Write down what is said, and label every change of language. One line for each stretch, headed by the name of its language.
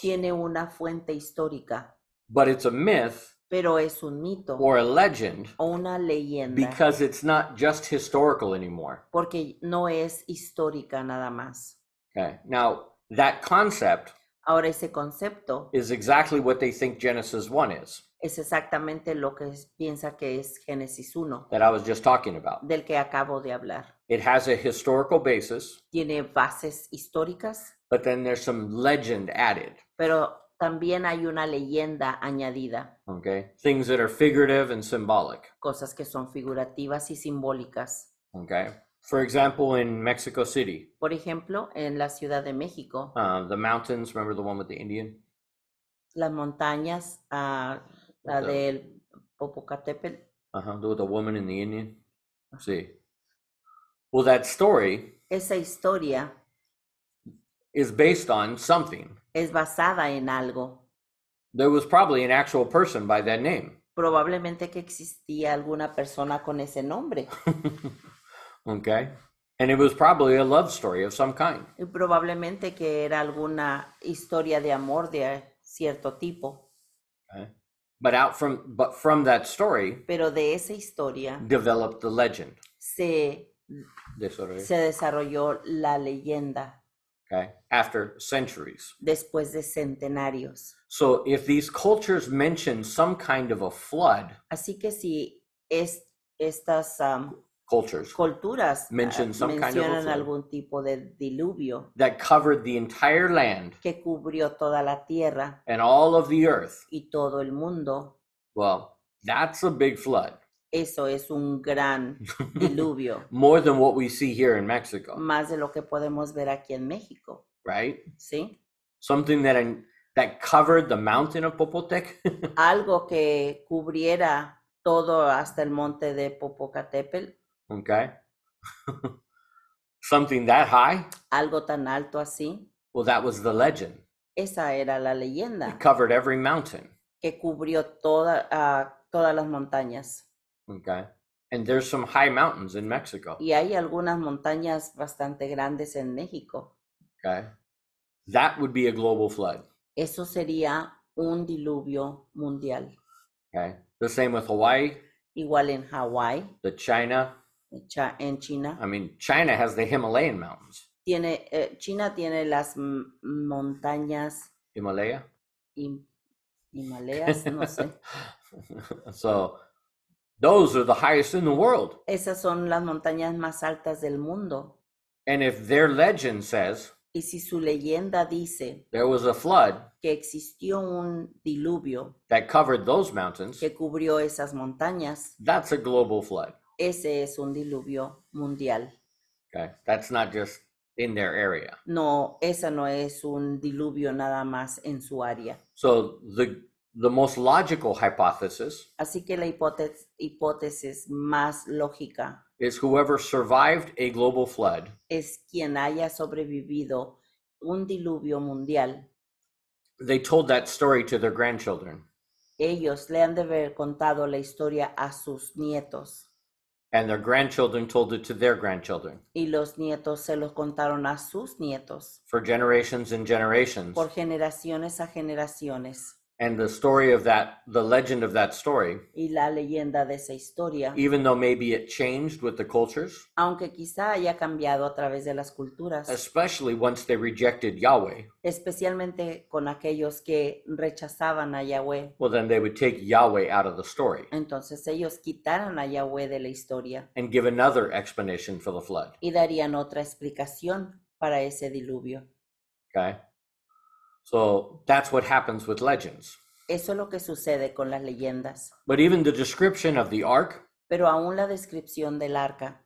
Spanish: tiene una fuente histórica,
English: But it's a myth
Spanish: pero es un mito
English: or a legend
Spanish: o una leyenda
English: because it's not just historical anymore.
Spanish: porque no es histórica nada más.
English: Okay. Now, that concept
Spanish: Ahora ese concepto
English: is exactly what they think Genesis 1 is,
Spanish: es exactamente lo que piensa que es Génesis 1,
English: that I was just talking about.
Spanish: del que acabo de hablar.
English: It has a historical basis,
Spanish: Tiene bases históricas,
English: but then there's some legend added.
Spanish: pero también hay una leyenda añadida,
English: Okay. Things that are figurative and symbolic.
Spanish: cosas que son figurativas y simbólicas.
English: Okay. For example, in Mexico City,
Spanish: Por ejemplo, en la Ciudad de México,
English: the mountains, remember the one with the Indian?
Spanish: las montañas, la
English: The-
Spanish: del Popocatépetl,
English: With the woman and the Indian? See. Well, that story
Spanish: esa historia
English: is based on something.
Spanish: es basada en algo.
English: There was probably an actual person by that name.
Spanish: Probablemente que existía alguna persona con ese nombre
English: Okay. And it was probably a love story of some kind.
Spanish: y probablemente que era alguna historia de amor de cierto tipo.
English: Okay. But from that story
Spanish: Pero de esa historia
English: developed the legend.
Spanish: se desarrolló la leyenda
English: Okay. After centuries.
Spanish: después de centenarios.
English: So if these cultures mention some kind of a flood,
Spanish: Así que si estas
English: cultures
Spanish: culturas
English: Mention some kind of a
Spanish: mencionan
English: flood.
Spanish: algún tipo de diluvio
English: that covered the entire land
Spanish: que cubrió toda la tierra
English: and all of the earth,
Spanish: y todo el mundo,
English: well, that's a big flood.
Spanish: eso es un gran diluvio,
English: More than what we see here in Mexico,
Spanish: más de lo que podemos ver aquí en México,
English: right?
Spanish: ¿sí?
English: Something that covered the mountain of Popotec.
Spanish: Algo que cubriera todo hasta el monte de Popocatépetl,
English: Okay. Something that high.
Spanish: algo tan alto así,
English: Well, that was the legend.
Spanish: Esa era la
English: It
Spanish: leyenda
English: covered every mountain.
Spanish: que cubrió todas las montañas.
English: Okay. And there's some high mountains in Mexico.
Spanish: Y hay algunas montañas bastante grandes en México.
English: Okay. That would be a global flood.
Spanish: Eso sería un diluvio mundial.
English: Okay. The same with Hawaii,
Spanish: Igual en Hawái,
English: the China.
Spanish: en China.
English: I mean, China has the Himalayan mountains.
Spanish: China tiene las montañas Himalaya? Himalayas, no sé.
English: So those are the highest in the world.
Spanish: Esas son las montañas más altas del mundo.
English: And if their legend says
Spanish: Y si su leyenda dice
English: there was a flood
Spanish: que existió un diluvio
English: that covered those mountains,
Spanish: que cubrió esas montañas,
English: that's a global flood.
Spanish: ese es un diluvio mundial.
English: Okay. That's not just in their area.
Spanish: No, esa no es un diluvio nada más en su área.
English: So the most logical hypothesis
Spanish: Así que la hipótesis más lógica
English: is whoever survived a global flood
Spanish: es quien haya sobrevivido un diluvio mundial.
English: they told that story to their grandchildren,
Spanish: Ellos le han de haber contado la historia a sus nietos
English: and their grandchildren told it to their grandchildren
Spanish: y los nietos se los contaron a sus nietos
English: for generations and generations.
Spanish: por generaciones a generaciones.
English: And the story of that, the legend of that story,
Spanish: Y la leyenda de esa historia,
English: even though maybe it changed with the cultures,
Spanish: aunque quizá haya cambiado a través de las culturas,
English: especially once they rejected Yahweh,
Spanish: especialmente con aquellos que rechazaban a Yahweh,
English: well, then they would take Yahweh out of the story
Spanish: entonces ellos quitaron a Yahweh de la historia
English: and give another explanation for the flood.
Spanish: y darían otra explicación para ese diluvio.
English: Okay? So that's what happens with legends.
Spanish: Eso es lo que sucede con las leyendas.
English: But even the description of the ark,
Spanish: Pero aún la descripción del arca